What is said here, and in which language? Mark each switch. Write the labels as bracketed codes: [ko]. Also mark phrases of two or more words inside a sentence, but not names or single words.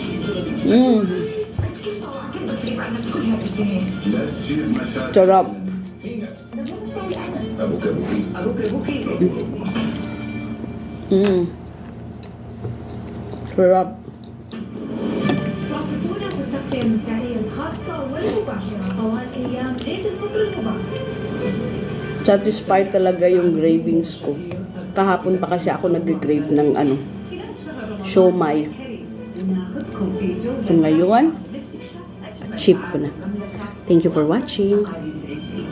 [tl] Sarap. Sarap. [ar] وقتنا في التغطية المسائية الخاصة والمباشرة طوال أيام عيد الفطر المبارك. [tl] Satisfied talaga yung cravings ko. Kahapon pa kasi ako nag-crave ng siomai. So ngayon, cheap ko na. [en] Thank you for watching.